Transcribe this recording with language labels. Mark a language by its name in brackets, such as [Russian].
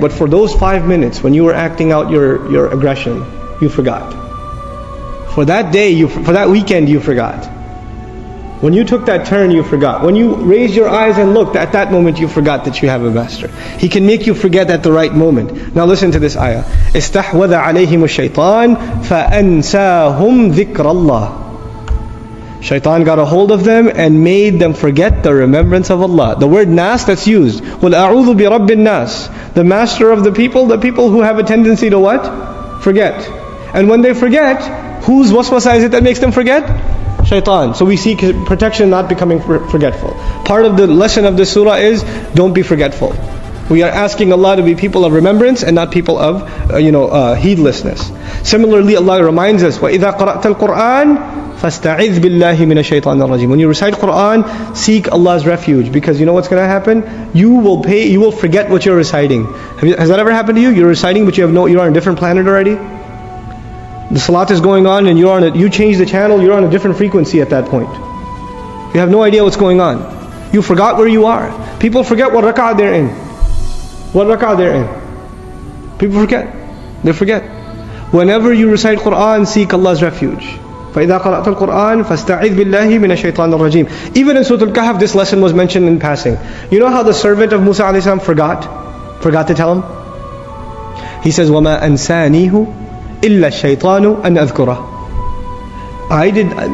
[English] But for those 5 minutes when you were acting out your aggression, you forgot. For that day, for that weekend, you forgot. When you took that turn, you forgot. When you raised your eyes and looked, at that moment you forgot that you have a master. He can make you forget at the right moment. Now listen to this ayah. [Arabic] استحوذ عليهم الشيطان فأنساهم ذكر الله. [English] Shaitan got a hold of them and made them forget the remembrance of Allah. The word nas that's used. [Arabic] قُلْ أَعُوذُ بِرَبِّ النَّاسِ. [English] The master of the people who have a tendency to what? Forget. And when they forget, whose waswasa is it that makes them forget? Shaitan. So we seek protection, not becoming forgetful. Part of the lesson of this surah is don't be forgetful. We are asking Allah to be people of remembrance and not people of heedlessness. Similarly, Allah reminds us, [Arabic] وَإِذَا قَرَأْتَ الْقُرْآنَ فَاسْتَعِذْ بِاللَّهِ مِنَ الشَّيْطَانِ الرَّجِيمِ. [English] When you recite Qur'an, seek Allah's refuge, because you know what's going to happen? You will forget what you're reciting. Has that ever happened to you? You're reciting, but you're on a different planet already. The salat is going on, and you change the channel. You're on a different frequency at that point. You have no idea what's going on. You forgot where you are. People forget what rak'ah they're in. People forget. They forget. Whenever you recite Qur'an, seek Allah's refuge. [Arabic] فَإِذَا قَرَأْتَ الْقُرْآنَ فَاسْتَعِذْ بِاللَّهِ مِنَ الشَّيْطَانِ الرَّجِيمِ. [English] Even in Surah Al-Kahf, this lesson was mentioned in passing. You know how the servant of Musa alayhi salam forgot to tell him? He says, [Arabic] وَمَا أَنْسَانِيهُ إِلَّا الشَّيْطَانُ أَنْ أَذْكُرَهُ.